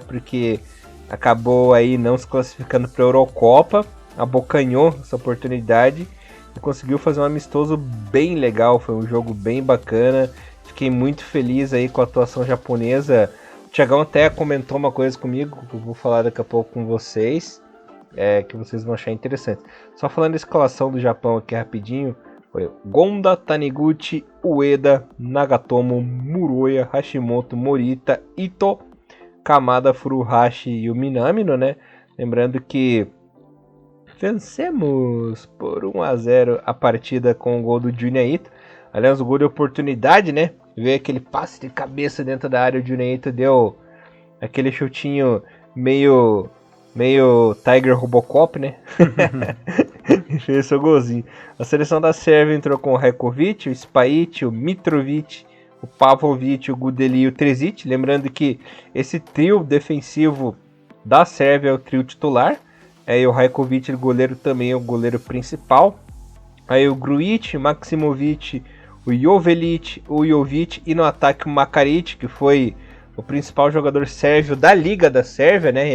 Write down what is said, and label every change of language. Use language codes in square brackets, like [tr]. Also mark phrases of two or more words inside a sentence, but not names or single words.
[pt] Porque acabou aí não se classificando para a Eurocopa, abocanhou essa oportunidade e conseguiu fazer um amistoso bem legal. Foi um jogo bem bacana. Fiquei muito feliz aí com a atuação japonesa. O Thiagão até comentou uma coisa comigo, que eu vou falar daqui a pouco com vocês, que vocês vão achar interessante. Só falando da escalação do Japão aqui rapidinho, foi Gonda, Taniguchi, Ueda, Nagatomo, Muroya, Hashimoto, Morita, Ito, Kamada, Furuhashi e o Minamino, né? Lembrando que vencemos por 1-0 a partida com o gol do Junya Ito. Aliás, o gol de oportunidade, né? Veio aquele passe de cabeça dentro da área, o Junya Ito deu aquele chutinho meio Tiger Robocop, né? E fez seu golzinho. A seleção da Sérvia entrou com o Rajkovic, o Spajic, o Mitrovic, o Pavlovic, o Gudeli e o Terzic. Lembrando que esse trio defensivo da Sérvia é o trio titular. Aí o Rajkovic, o goleiro, também é o goleiro principal. Aí o Grujic, Maksimovic, o Jovelic, o Jovic e no ataque o Makaric, que foi o principal jogador sérvio da Liga da Sérvia, né?